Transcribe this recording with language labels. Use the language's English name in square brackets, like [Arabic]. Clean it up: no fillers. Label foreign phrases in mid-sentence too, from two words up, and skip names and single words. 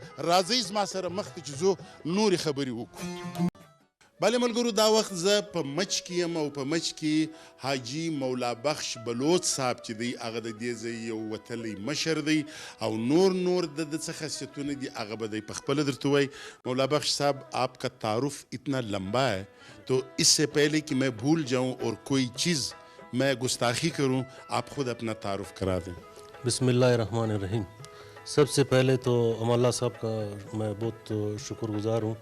[Pashto] راځئ زما سره مخته چې زه نورې خبرې وکړو. بله ملګرو دا وخت زه په مچ کې یم، او په مچ کې حاجي مولا بخش بلوچ صاحب چې دی هغه د دې ځای یو وتلی مشر دی، او نور د ده څه خاصیتونه دي هغه به دی پخپله درته وایي. [Urdu] مولا بخش صاحب آپ کا تعارف اتنا لمبا ہے تو اس سے پہلے کہ میں بھول جاؤں اور کوئی چیز میں گستاخی کروں آپ خود اپنا تعارف کرا دیں. [Arabic] بسم اللہ الرحمن الرحیم. [Urdu] سب سے پہلے تو امان اللہ صاحب کا میں بہت شکر گزار ہوں.